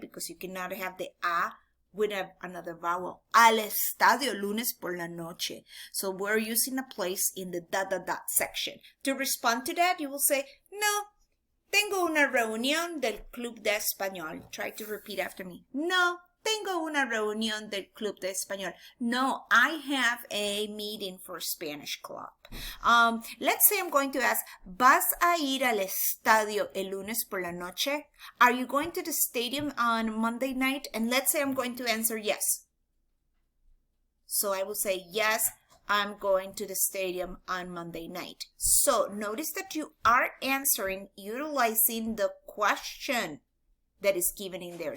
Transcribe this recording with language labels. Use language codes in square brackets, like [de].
[en] Because you cannot have the a with another vowel. [es] Al estadio lunes por la noche. [en] So we're using a place in the ... section. To respond to that, you will say, [es] no, tengo una reunión del Club de Español. [en] Try to repeat after me. [es] No, tengo una reunión del Club de Español. [en] No, I have a meeting for Spanish Club. Let's say I'm going to ask, [es] ¿vas a ir al estadio el lunes por la noche? [en] Are you going to the stadium on Monday night? And let's say I'm going to answer yes. So I will say, yes, I'm going to the stadium on Monday night. So notice that you are answering utilizing the question that is given in there.